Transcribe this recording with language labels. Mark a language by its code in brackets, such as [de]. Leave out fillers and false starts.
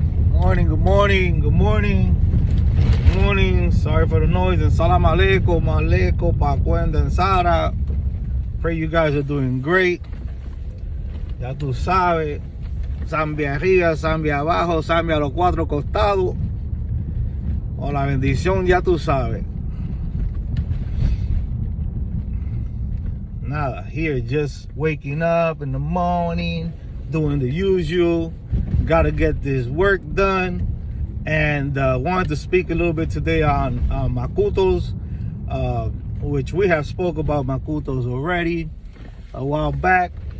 [en] Morning, good morning, good morning, good morning. Sorry for the noise. And salam alaikum, alaikum, pacuenda and Sara. Pray you guys are doing great. [es] Ya tú sabes. Zambia arriba, Zambia abajo, Zambia a los cuatro costados. O la bendición, ya tú sabes. Nada, [en] here just waking up in the morning, doing the usual. Gotta get this work done. And wanted to speak a little bit today on Makutos, which we have spoke about Makutos already a while back.